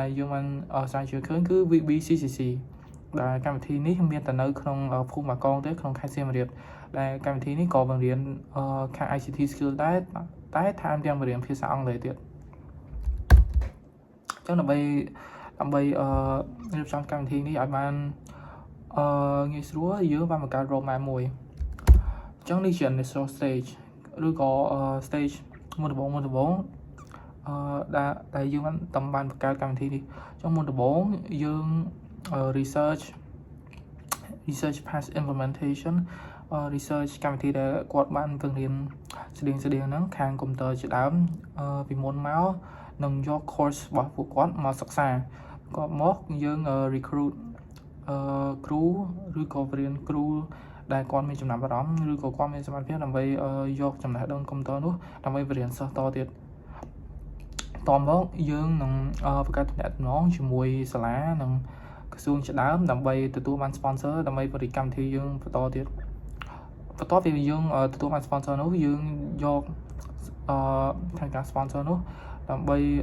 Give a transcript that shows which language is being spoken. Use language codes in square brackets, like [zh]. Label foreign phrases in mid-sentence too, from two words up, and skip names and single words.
[km] ដែលយើងបានស្រាវជ្រាវឃើញគឺ VBCCC ដែលកម្មវិធីនេះមានតែនៅក្នុងភូមិបាកងទេក្នុងខេត្តសៀមរាបដែលកម្មវិធីនេះក៏បង្រៀនខាង [en] ICT skill [km] ដែរតែថែមទាំងបង្រៀនភាសាអង់គ្លេសទៀតអញ្ចឹងដើម្បីដើម្បីរៀបចំកម្មវិធីនេះឲ្យបានងាយស្រួលយើងបានបង្កើត roadmap មួយអញ្ចឹងនេះជា [en] initial stage [km] ឬក៏ stage មុនដំបូង ដែលយើងបានបង្កើតកម្មវិធីនេះអញ្ចឹងមុនដំបូងយើង [en] research past implementation research [km] កម្មវិធីដែលគាត់បានពង្រៀនស្តៀងហ្នឹងខាងកុំព្យូទ័រជាដើ មពីមុនមកនឹងយក course របស់ពួកគាត់មកសិក្សាគាត់មកយើង recruit គ្រូឬក៏ប រៀនគ្រូដែលគាត់មានចំណាប់អារម្មណ៍ឬក៏គាត់មានសមត្ថភាពដើម្បីយកចំណេះដឹងកុំព្យូទ័រនោះដើម្បីបរៀនសិស្សតទៀតតមកយើងនឹងបង្កើតទំនាក់ទំនងជាមួយសាលានិងក្រសួងជាដើមដើម្បីទទួលបាន sponsor ដើម្បីបរិយាកម្មវិធីយើងបន្តទៀតបន្ទាប់ពីយើងទទួលបាន sponsor នោះយើងយកខាងការ sponsor នោះដើម្បី